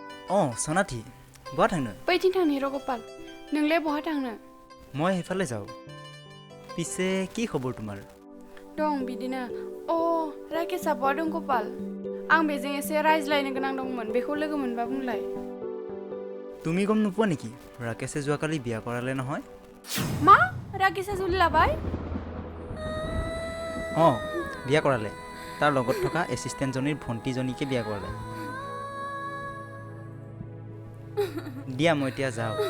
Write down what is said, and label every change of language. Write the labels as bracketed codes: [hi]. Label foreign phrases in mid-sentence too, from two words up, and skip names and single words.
[brx] अं सनाथि बहा थांनो बैथिं थांनि र' गपाल नोंलाय बहा थांनो [as] মই সেইফালে যাওঁ পিছে কি খবৰ তোমাৰ [brx] दं बिदिनो अ राकेशआ बहा दं गपाल आं बेजों एसे रायज्लायनो गोनां दंमोन बेखौ लोगो मोनबा बुंलाय [as] তুমি গম নোপোৱা নেকি ৰাকেশে যোৱাকালি বিয়া কৰালে নহয় [brx] मा राकेशआ जुलि लाबाय [as] অঁ বিয়া কৰালে তাৰ লগত থকা এছিষ্টেণ্টজনীৰ ভণ্টিজনীকে বিয়া কৰালে দিয়া মই এতিয়া যাওঁ